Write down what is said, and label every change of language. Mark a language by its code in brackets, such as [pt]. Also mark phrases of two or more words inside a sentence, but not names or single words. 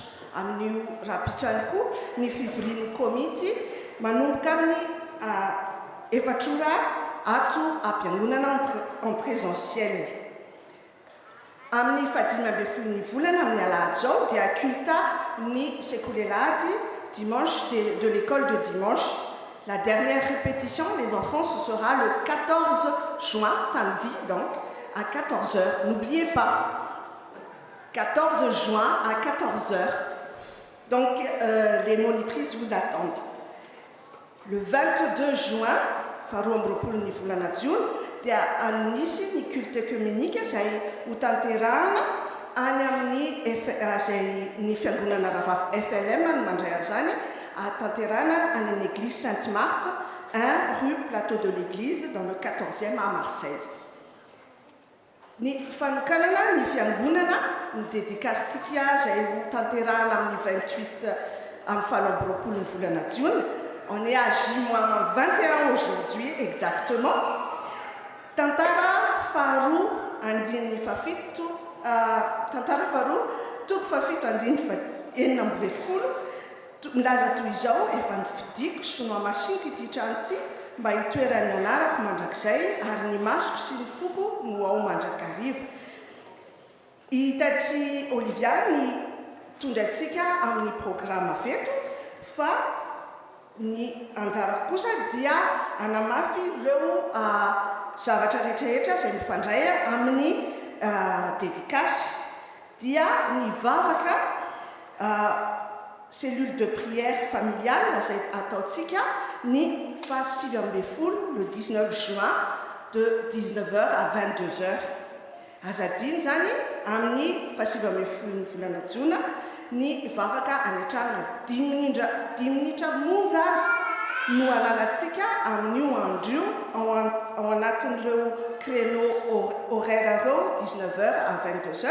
[mg] Amin'ny rapitso ihany koa ny fivorian'ny komity manomboka amin'ny 4 ora ato am-piangonana [fr] en présentiel. [mg] Amin'ny 15 volana amin'ny alahady zao dia culte ny sekolelahady [fr] dimanche de l'école de dimanche. La dernière répétition, les enfants, ce sera le 14 juin, samedi donc, à 14h. N'oubliez pas, 14 juin à 14h. Donc, les monitrices vous attendent. Le 22 juin, [mg] faroambrapolo ny volana Jiona, dia anisy ny [fr] culte communique [mg] izay ho tanterahana any amin'ny izay ny fiangonana Ravafy FLM no mandray an'izany tanterahana any amin'ny église Sainte-Marthe 1 rue Plateau de l'Église [fr] dans le 14e à Marseille. [mg] Ny fanokanana ny fiangonana ny dédicace-tsika izay ho tanterahana amin'ny 28 amin'ny faharoambrapolo ny volana Jiona. [fr] On est à J-21 aujourd'hui exactement. [mg] Tantara faharoa andininy fafito tantara faharoa toko fafito andininy enina amby folo milaza toy izao efa nifidiko sonoa masinika ity trano ity mba hitoeran'ny anarako mandrakizay ary ny masoko sy ny foko no ao mandrakarivo. Hitatsy Olivia ny tondrantsika amin'ny programme veto fa ny anjara kosa dia anamafy ireo zavatra rehetrarehetra izay mifandray amin'ny dédicace. Dia ny vavaka [fr] cellule de prière familiale [mg] izay ataontsika ny faha 9 [fr] le 19 juin de 19h à 22h. [mg] Azadiny zany amin'ny faha 9 volana Jiona ny vavaka anatrarana 10 minitra monja no ananatsika amin'io andro ao anatin'ireo [fr] créneau horaire [mg] ireo [fr] 19h à 22h.